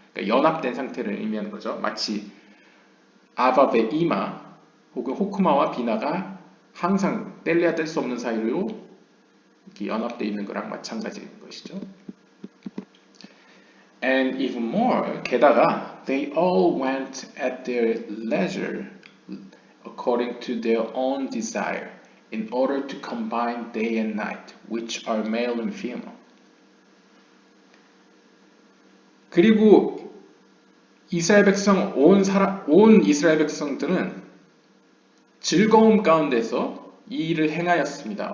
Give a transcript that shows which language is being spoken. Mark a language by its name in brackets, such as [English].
[Korean] 그러니까 연합된 상태를 의미하는 거죠. 마치 아바베 이마 혹은 호크마와 비나가 항상 뗄래야 뗄 수 없는 사이로 이렇게 연합되어 있는 거랑 마찬가지인 것이죠. [English] And even more, [Korean] 게다가 [English] they all went at their leisure according to their own desire in order to combine day and night, which are male and female. [Korean] 그리고 이스라엘 백성 온 이스라엘 백성들은 즐거움 가운데서 이 일을 행하였습니다.